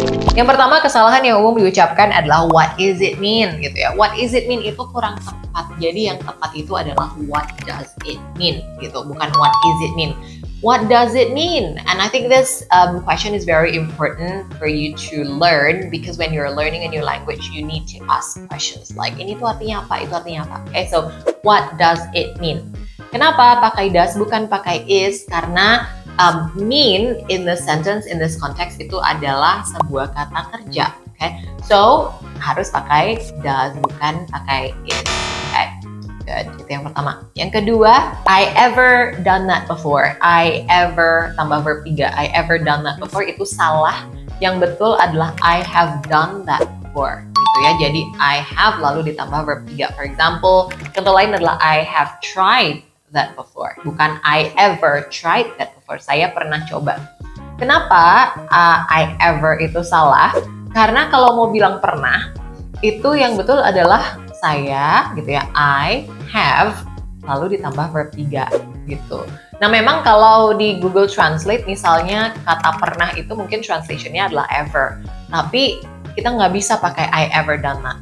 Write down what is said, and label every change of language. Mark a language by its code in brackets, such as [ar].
[id] Yang pertama, kesalahan yang umum diucapkan adalah [en] what is it mean [id] gitu ya. [en] What is it mean [id] itu kurang tepat. Jadi yang tepat itu adalah [en] what does it mean [id] gitu, bukan [en] what is it mean. What does it mean? And I think this question is very important for you to learn because when you're learning a new language, you need to ask questions like [id] ini tuh artinya apa, [en] itu artinya apa. Okay, so what does it mean? [id] Kenapa pakai does bukan pakai is? Karena [en] mean in the sentence, in this context [id] itu adalah sebuah kata kerja. Okay, so harus pakai does bukan pakai is. Okay, good. Itu yang pertama. Yang kedua, [en] I ever done that before. I ever [id] tambah [en] verb 3. I ever done that before [id] itu salah. Yang betul adalah [en] I have done that before. [id] Gitu ya. Jadi [en] I have [id] lalu ditambah [en] verb 3. For example, [id] contoh lain adalah [en] I have tried that before. [id] Bukan [en] I ever tried that before. [id] Saya pernah coba. Kenapa I ever itu salah? Karena kalau mau bilang pernah, itu yang betul adalah saya gitu ya. [en] I have [id] lalu ditambah [en] verb 3 gitu. [id] Nah, memang kalau di Google Translate misalnya kata pernah itu mungkin translationnya adalah ever. Tapi kita nggak bisa pakai [en] I ever done that.